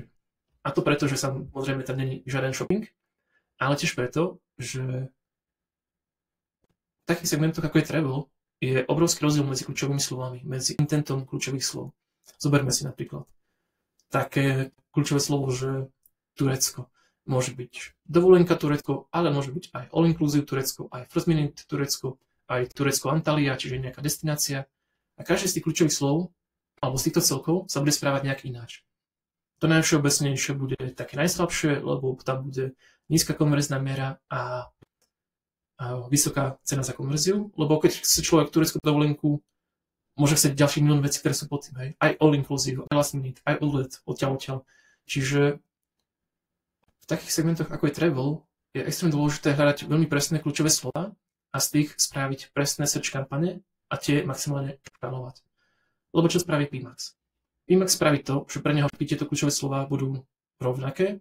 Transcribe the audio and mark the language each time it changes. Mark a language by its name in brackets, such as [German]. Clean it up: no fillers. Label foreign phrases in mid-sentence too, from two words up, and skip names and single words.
[Slovak] A to preto, že samozrejme tam není žiaden shopping, ale tiež preto, že v takých segmentoch ako je travel je obrovský rozdiel medzi kľúčovými slovami, medzi intentom kľúčových slov. Zoberme si napríklad také kľúčové slovo, že Turecko. Môže byť dovolenka Turecko, ale môže byť aj [English] all inclusive [Slovak] Turecko, aj [English] first minute [Slovak] Turecko, aj Turecko Antalya, čiže nejaká destinácia. A každý z tých kľúčových slov alebo z týchto celkov sa bude správať nejak ináč. To najvšeobecnejšie bude také najslabšie, lebo tam bude nízka konverzná miera a vysoká cena za konverziu, lebo keď chce človek tureckú dovolenku, môže chcieť ďalší milión vecí, ktoré sú pod tým, hej? Aj [English] all inclusive, [Slovak] aj [English] last minute, [Slovak] aj odlet, odtiaľ. Čiže v takých segmentoch ako je travel, je extrémne dôležité hľadať veľmi presné kľúčové slova a z tých spraviť presné search kampane a tie maximálne škálovať. Lebo čo spraví PMAX? PMAX spraví to, že pre neho tieto kľúčové slová budú rovnaké.